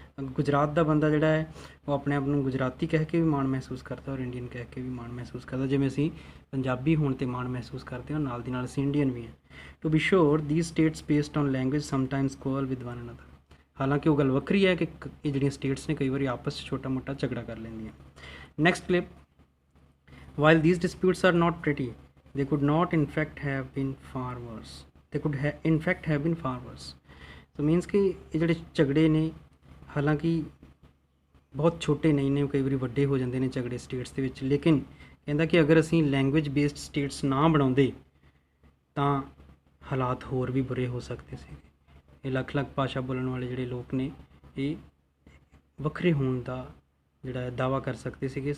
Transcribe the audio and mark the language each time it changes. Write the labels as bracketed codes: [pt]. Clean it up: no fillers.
[pa] ਗੁਜਰਾਤ ਦਾ ਬੰਦਾ ਜਿਹੜਾ ਹੈ ਉਹ ਆਪਣੇ ਆਪ ਨੂੰ ਗੁਜਰਾਤੀ ਕਹਿ ਕੇ ਵੀ ਮਾਣ ਮਹਿਸੂਸ ਕਰਦਾ ਔਰ ਇੰਡੀਅਨ ਕਹਿ ਕੇ ਵੀ ਮਾਣ ਮਹਿਸੂਸ ਕਰਦਾ। ਜਿਵੇਂ ਅਸੀਂ ਪੰਜਾਬੀ ਹੋਣ 'ਤੇ ਮਾਣ ਮਹਿਸੂਸ ਕਰਦੇ ਹਾਂ, ਨਾਲ ਦੀ ਨਾਲ ਅਸੀਂ ਇੰਡੀਅਨ ਵੀ ਹਾਂ। [en] To be sure these states based on language sometimes quarrel with one another. [pa] ਹਾਲਾਂਕਿ ਉਹ ਗੱਲ ਵੱਖਰੀ ਹੈ ਕਿ ਇਹ ਜਿਹੜੀਆਂ ਸਟੇਟਸ ਨੇ ਕਈ ਵਾਰੀ ਆਪਸ 'ਚ ਛੋਟਾ ਮੋਟਾ ਝਗੜਾ ਕਰ ਲੈਂਦੀਆਂ। [en] Next clip. While these disputes are not pretty, they could not in fact have been far worse. They could in fact have been far worse. So means [pa] ਕਿ ਇਹ ਜਿਹੜੇ ਝਗੜੇ ਨੇ ਹਾਲਾਂਕਿ ਬਹੁਤ ਛੋਟੇ ਨਹੀਂ ਨੇ, ਕਈ ਵਾਰੀ ਵੱਡੇ ਹੋ ਜਾਂਦੇ ਨੇ ਝਗੜੇ ਸਟੇਟਸ ਦੇ ਵਿੱਚ, ਲੇਕਿਨ ਕਹਿੰਦਾ ਕਿ ਅਗਰ ਅਸੀਂ ਲੈਂਗੁਏਜ ਬੇਸਡ ਸਟੇਟਸ ਨਾ ਬਣਾਉਂਦੇ ਤਾਂ ਹਾਲਾਤ ਹੋਰ ਵੀ ਬੁਰੇ ਹੋ ਸਕਦੇ ਸੀ। ਇਹ ਲੱਖ ਭਾਸ਼ਾ ਬੋਲਣ ਵਾਲੇ ਜਿਹੜੇ ਲੋਕ ਨੇ ਇਹ ਵੱਖਰੇ ਹੋਣ ਦਾ ਜਿਹੜਾ ਦਾਅਵਾ ਕਰ ਸਕਦੇ ਸੀਗੇ।